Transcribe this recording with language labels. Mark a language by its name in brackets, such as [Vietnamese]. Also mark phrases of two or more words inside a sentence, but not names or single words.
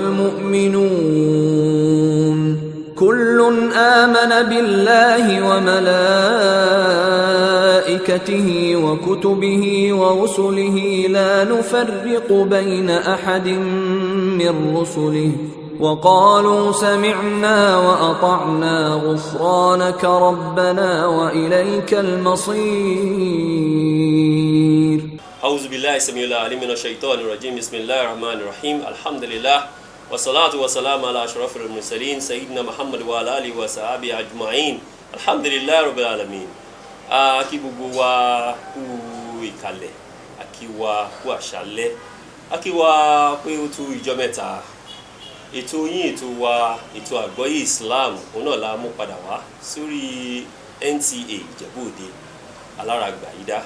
[Arabic] والمؤمنون كل آمن بالله وملائكته وكتبه ورسله لا نفرق بين أحد من رسله وقالوا سمعنا وأطعنا غفرانك ربنا وإليك المصير. أعوذ بالله السميع العليم من الشيطان الرجيم. بسم الله الرحمن الرحيم. الحمد لله والصلاة والسلام على أشرف المرسلين سيدنا محمد وعلى آله وصحبه أجمعين. الحمد لله رب العالمين. [Yoruba] Akí gbogbo wa kú ìkàlẹ̀, akí wa kú àṣálẹ́, akí wa pé ó tú ìjọ́ mẹ́ta. Ètò yín ètò wa ètò àgbọ́yé Islam òun náà la mú padà wá sórí Nta Ijebu Ode aláràgbà yìí dá.